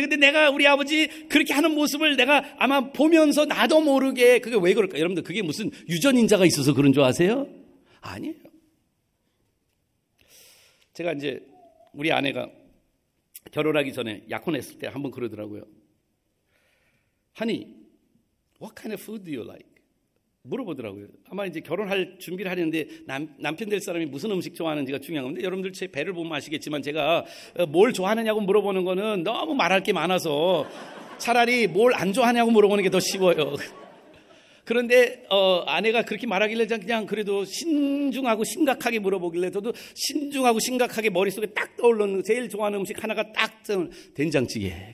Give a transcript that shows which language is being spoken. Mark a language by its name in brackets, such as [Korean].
[Korean] 근데 내가 우리 아버지 그렇게 하는 모습을 내가 아마 보면서 나도 모르게, 그게 왜 그럴까? 여러분들 그게 무슨 유전인자가 있어서 그런 줄 아세요? 아니에요. 제가 이제 우리 아내가 결혼하기 전에 약혼했을 때 한번 그러더라고요. [English] Honey, what kind of food do you like? [Korean] 물어보더라고요. 아마 이제 결혼할 준비를 하려는데 남편 될 사람이 무슨 음식 좋아하는지가 중요한 건데, 여러분들 제 배를 보면 아시겠지만 제가 뭘 좋아하느냐고 물어보는 거는 너무 말할 게 많아서 차라리 뭘 안 좋아하냐고 물어보는 게 더 쉬워요. 그런데 아내가 그렇게 말하길래 그냥 그래도 신중하고 심각하게 물어보길래 저도 신중하고 심각하게 머릿속에 딱 떠오르는 제일 좋아하는 음식 하나가 딱 된장찌개.